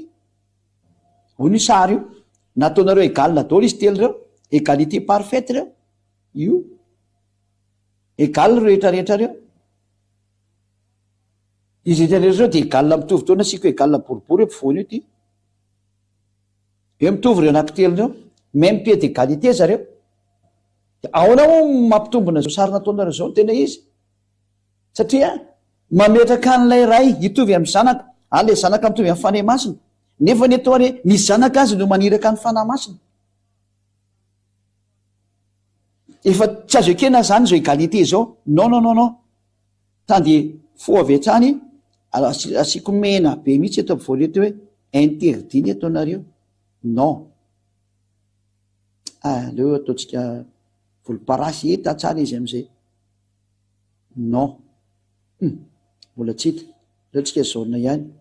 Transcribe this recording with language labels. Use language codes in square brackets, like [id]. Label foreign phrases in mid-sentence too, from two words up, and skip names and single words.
[mg] Ho ny sary io nataonareo égal daholo izy telo reo, [fr] égalité parfaite [mg] reo, io égal rehetrarehetra reo. Izy rehetrarehetra reo de égal mitovy taona sika égal boribory ampovoany io ty. Eo mitovy reo anankitelo reo, [fr] même pied d'égalité zareo. [mg] Ahoana moa mampitombona zao sary nataonareo zao? Tena izy satria mametraka an'ilay ray hitovy amin'ny zanaka, le zanaka mitovy amin'ny fanahy masina, nefa ny atao hoe ny zanaka azy no maniraka ny fanahy masina. Efa tsy azo ekena zany zao égalité zao. [fr] Non non non non, [mg] tande fo avy hatrany asiko mena be mihitsy eto ampovoany eto hoe interdit ny ataonareo. Non, aleo ataontsika volomparasy hita tsara izy am'izay. Non, mbola tsy hita, leotsika zaona ihany.